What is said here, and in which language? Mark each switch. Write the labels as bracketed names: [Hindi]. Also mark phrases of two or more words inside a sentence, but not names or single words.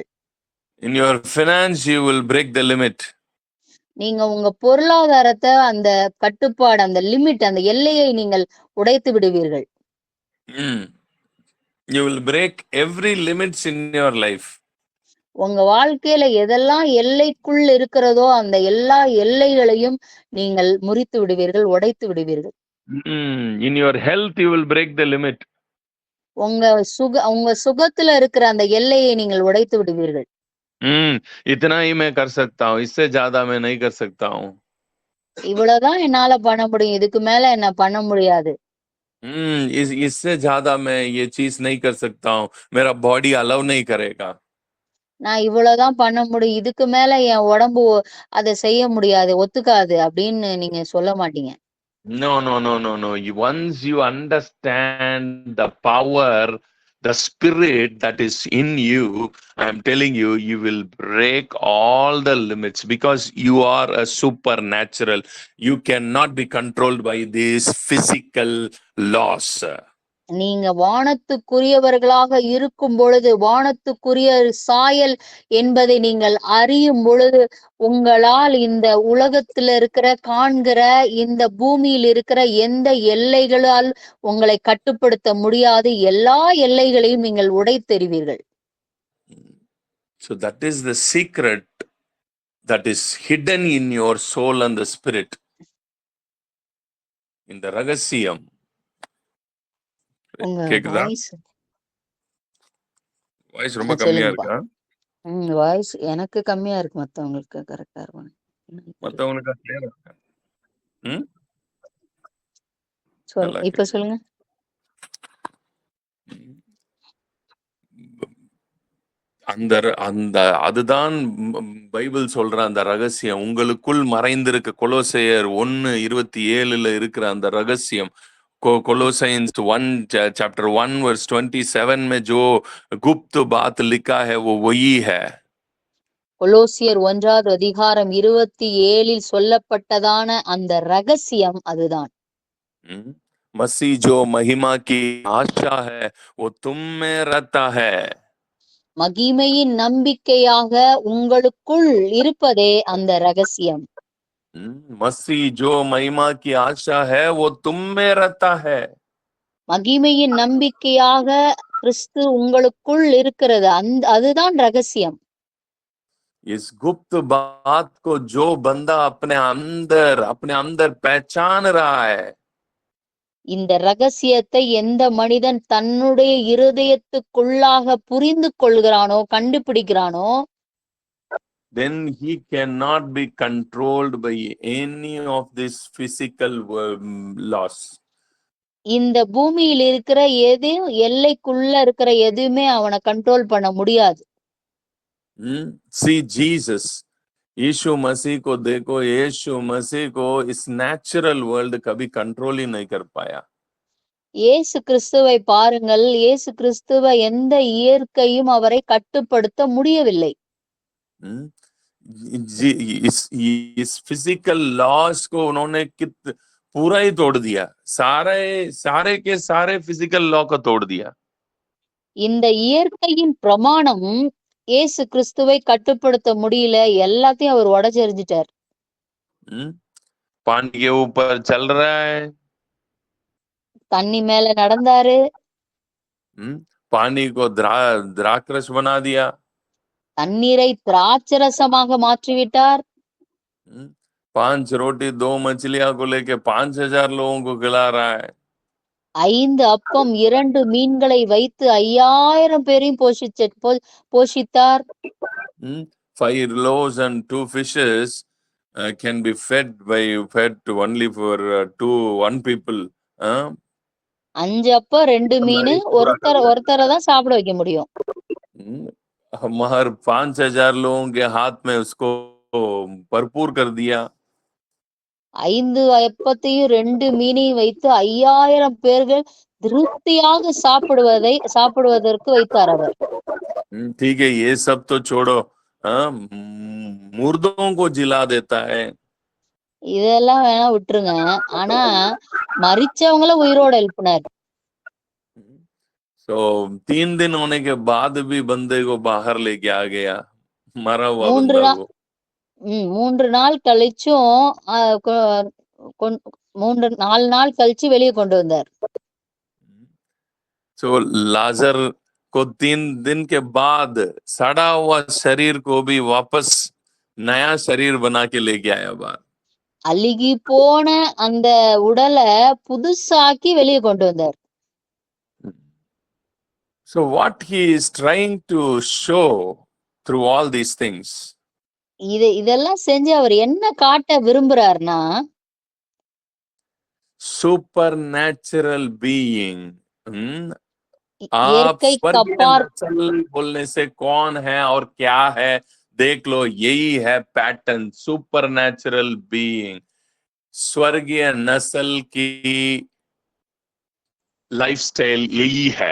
[English] In your finance, you will break the limit. [Tamil] நீங்க உங்க பொருளாதாரத்தை அந்த கட்டுப்பாடு, அந்த லிமிட், அந்த எல்லையை நீங்கள் உடைத்து விடுவீர்கள். [English] You will break every limits in your life. [Tamil] உங்க வாழ்க்கையில எதெல்லாம் எல்லைக்குள் இருக்கிறதோ அந்த எல்லா எல்லைகளையும் நீங்கள் முறித்து விடுவீர்கள், உடைத்து விடுவீர்கள். [English] In your health, you will break the limit. [Tamil] உங்க சுகத்துல இருக்கிற அந்த எல்லையை நீங்கள் உடைத்து விடுவீர்கள். [Hindi] इतना ही मैं कर सकता हूँ, इससे ज्यादा मैं नहीं कर सकता हूँ. [Tamil] இவ்வளவுதான் என்னால பண்ண முடியும், இதுக்கு மேல என்ன பண்ண முடியாது. [Hindi] इससे ज्यादा मैं ये चीज नहीं कर सकता हूँ, मेरा [English] body allow [Hindi] नहीं करेगा. [Tamil] நான் இவ்வளவுதான் பண்ண முடியும், இதுக்கு மேல என் உடம்பு அதை செய்ய முடியாது, ஒத்துக்காது அப்படின்னு நீங்க சொல்ல மாட்டீங்க. [English] No. Once you understand the power, the spirit that is in you, I'm telling you, you will break all the limits because you are a supernatural. You cannot be controlled by these physical laws. [Tamil] நீங்க வானத்துக்குரியவர்களாக இருக்கும் பொழுது, வானத்துக்குரிய சாயல் என்பதை நீங்கள் அறியும் பொழுது, உங்களால் இந்த உலகத்துல இருக்கிற காண்கிற இந்த பூமியில் இருக்கிற எந்த எல்லைகளால் உங்களை கட்டுப்படுத்த முடியாது, எல்லா எல்லைகளையும் நீங்கள் உடைத்தெறிவீர்கள். [English] So that is the secret that is hidden in your soul and the spirit. [Tamil] இந்த ரகசியம் கேக்குதா? வாய்ஸ் ரொம்ப கம்மியா இருக்கா? வாய்ஸ் எனக்கு கம்மியா இருக்கு, மத்தவங்களுக்கு கரெக்டா இருக்கும். மத்தவங்களுக்கு கிளியரா இருக்கா? இப்ப சொல்லுங்க. அதுதான் பைபிள் சொல்ற அந்த ரகசியம் உங்களுக்குள் மறைந்திருக்க. கொலோசையர் 1:27 இருக்கிற அந்த ரகசியம், [English] Colossians 1 chapter 1 verse 27 [Hindi] में जो गुप्त बात लिखा है वो वही है. [Tamil] கொலோசியர் 1வது அதிகாரம் 27 சொல்லப்பட்டதான அந்த ரகசியம் அதுதான். [Hindi] मसीह जो महिमा की आशा है वो तुम में रहता है. [Tamil] மகிமையின் நம்பிக்கையாக உங்களுக்குள் இருப்பதே அந்த ரகசியம். [Hindi] मसीह जो महिमा की आशा है वो तुम में रहता है. [Tamil] மகிமையின் நம்பிக்கையாக கிறிஸ்து உங்களுக்குள் இருக்கிறது. அதுதான் ரகசியம். [Hindi] इस गुप्त बात को जो बंदा अपने अंदर पहचान रहा है, [Tamil] இந்த ரகசியத்தை எந்த மனிதன் தன்னுடைய இருதயத்துக்குள்ளாக புரிந்து கொள்கிறானோ, கண்டுபிடிக்கிறானோ, [English] then he cannot be controlled by any of this physical laws. [Tamil] இந்த பூமியில் இருக்கிற எல்லைக்குள்ள இருக்கிற எதுவுமே அவனை கண்ட்ரோல் பண்ண முடியாது. [English] See Jesus, [Hindi] यीशु मसीह को देखो, यीशु मसीह को इस [English] natural world [Hindi] कभी कंट्रोल ही नहीं कर पाया. [Tamil] இயேசு கிறிஸ்துவை பாருங்கள். இயேசு கிறிஸ்துவை எந்த இயற்கையும் அவரை கட்டுப்படுத்த முடியவில்லை. [Hindi] इस [English] physical laws [Hindi] को उन्होंने पूरा ही तोड़ दिया. सारे के सारे [English] physical law [Hindi] को तोड़ दिया. [Tamil] இந்த இயற்கையின் பிரமாணம் இயேசு கிறிஸ்துவை கட்டுப்படுத்த முடியல. எல்லாத்தையும் அவர் உடைச்செறிஞ்சிட்டார். [Hindi] पानी के ऊपर चल रहा है, [Tamil] தண்ணி மேல நடந்தாரு. [Hindi] पानी को द्राक्षरस बना दिया. [Tamil] தண்ணீரை திராட்சரசமாக மாற்றிவிட்டார். [Hindi] 5 रोटी 2 मछलियां को लेके 5000 लोगों को खिला रहा है. [Tamil] 5 அப்பம் 2 மீன்களை வைத்து 5000 பேரையும் போஷித்தார். [English] 5 loaves and 2 fishes can be fed to only for 1 people. [Tamil] 5 அப்பம் 2 மீன் ஒருத்தரை தான் சாப்பிட வைக்க முடியும். [Hindi] हमारे 5000 लोगों के हाथ में उसको भरपूर कर दिया. [Tamil] 5 அப்பத்தையும் 2 மீனையும் வைத்து 5000 பேர்கள் திருப்தியாக சாப்பிடுவதற்கு வைத்தார் அவர். [Hindi] ठीक है, ये सब तो छोड़ो, मुर्दों को जिला देता है. [Tamil] இதெல்லாம் வேணா விட்டுருங்க. ஆனா மரிச்சவங்கள உயிரோட எழுப்பினார். [Hindi] तो 3 दिन होने के बाद भी बंदे को बाहर लेके आ गया, मरा हुआ बंदा को. [Tamil] 3 நாள் கழிச்சும் 4 நாள் கழிச்சு வெளியே கொண்டு வந்தார். [Hindi] So लाजर को 3 दिन के बाद सड़ा हुआ शरीर को भी वापस नया शरीर बना के लेके आया बाहर. [Tamil] அழுகி போன அந்த உடலை புதுசாக்கி வெளியே கொண்டு வந்தார். [English] So what he is trying to show through all these things, [Tamil] இதெல்லாம் செஞ்சு அவர் என்ன காட்ட விரும்புறாருன்னா, [English] supernatural being. [Hindi] आप बोलने से कौन है और क्या है, देख लो, यही है पैटर्न. [English] supernatural being, [Hindi] स्वर्गीय नस्ल की लाइफस्टाइल यही है.